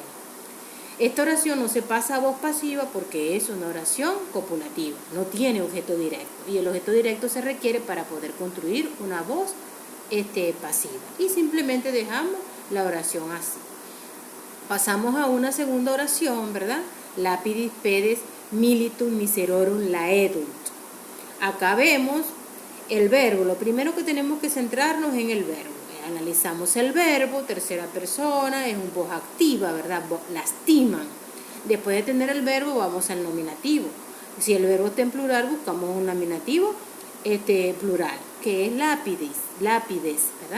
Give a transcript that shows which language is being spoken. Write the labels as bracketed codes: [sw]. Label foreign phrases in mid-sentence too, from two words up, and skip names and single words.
[es] Esta oración no se pasa a voz pasiva porque es una oración copulativa, no tiene objeto directo. Y el objeto directo se requiere para poder construir una voz pasiva. Y simplemente dejamos la oración así. Pasamos a una segunda oración, ¿verdad? [la] Lapidis pedes militum miserorum laedunt. [es] Acá vemos el verbo. Lo primero que tenemos que centrarnos en el verbo. Analizamos el verbo, tercera persona, es un voz activa, ¿verdad? Lastiman. Después de tener el verbo, vamos al nominativo. Si el verbo está en plural, buscamos un nominativo plural, que es lápides, ¿verdad?